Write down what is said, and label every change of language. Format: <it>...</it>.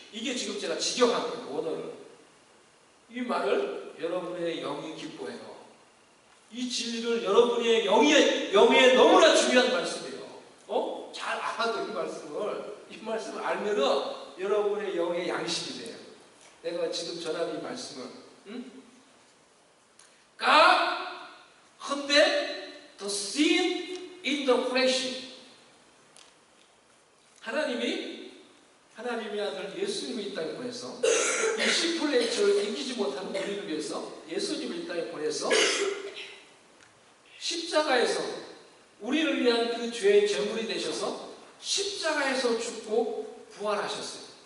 <ko>이게 지금 제가 직역한 거예요. 원어를. 이 말을 여러분의 영이 기뻐해요. 이 진리를 여러분의 영에 너무나 중요한 말씀이에요. 잘 알아도 이 말씀을 알면은 여러분의 영의 양식이 돼요. 내가 지금 전한 이 말씀은,</ko> <en>God condemned the sin in the flesh.</en> <ko>하나님의 아들 예수님을 이 땅에 보내서 이 심플 네이처를 이기지 못하는 우리를 위해서 예수님을 이 땅에 보내서 십자가에서 우리를 위한 그 죄의 제물이 되셔서 십자가에서 죽고 부활하셨어요.</ko>